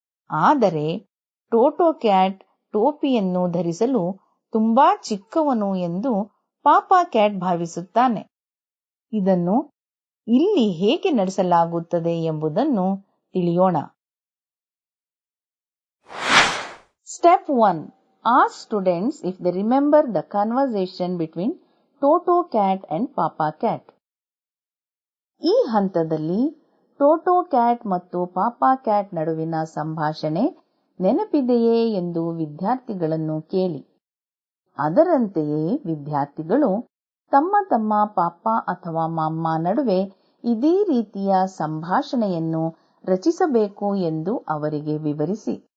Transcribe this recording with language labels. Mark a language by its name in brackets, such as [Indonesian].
[Kannada] ಆದರೆ Toto cat ಟೋಪಿಯನ್ನು ಧರಿಸಲು ತುಂಬಾ ಚಿಕ್ಕವನು ಎಂದು ಪಾಪಾ ಕ್ಯಾಟ್ ಭಾವಿಸುತ್ತಾನೆ. ಇದನ್ನು ಇಲ್ಲಿ ಹೇಗೆ ನಡೆಸಲಾಗುತ್ತದೆ ಎಂಬುದನ್ನು ತಿಳಿಯೋಣ. [English] Step 1. Ask students if they remember the conversation between Toto cat and Papa cat. [Kannada] ಈ ಹಂತದಲ್ಲಿ ಟೋಟೋ ಕ್ಯಾಟ್ ಮತ್ತು ಪಾಪಾ ಕ್ಯಾಟ್ ನಡುವಿನ ಸಂಭಾಷಣೆ ನೆನಪಿದೆಯೇ ಎಂದು ವಿದ್ಯಾರ್ಥಿಗಳನ್ನು ಕೇಳಿ. ಅದರಂತೆಯೇ ವಿದ್ಯಾರ್ಥಿಗಳು ತಮ್ಮ ತಮ್ಮ ಪಾಪಾ ಅಥವಾ ಮಮ್ಮ ನಡುವೆ ಇದೇ ರೀತಿಯ ಸಂಭಾಷಣೆಯನ್ನು ರಚಿಸಬೇಕು ಎಂದು ಅವರಿಗೆ ವಿವರಿಸಿ.